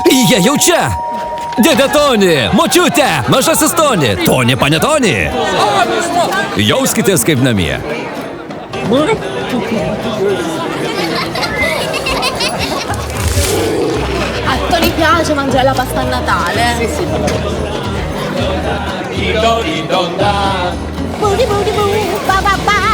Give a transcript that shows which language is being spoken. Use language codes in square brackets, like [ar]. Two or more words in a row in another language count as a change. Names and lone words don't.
[lt] Jie jau čia! Dėdė Toni, močiutė, mažasis Toni, Toni, pane Toni. Jauskitės kaip namie. [it] A Toni piace mangiare la pasta a Natale. Sì. Booty, booty, booty, ba, ba, ba.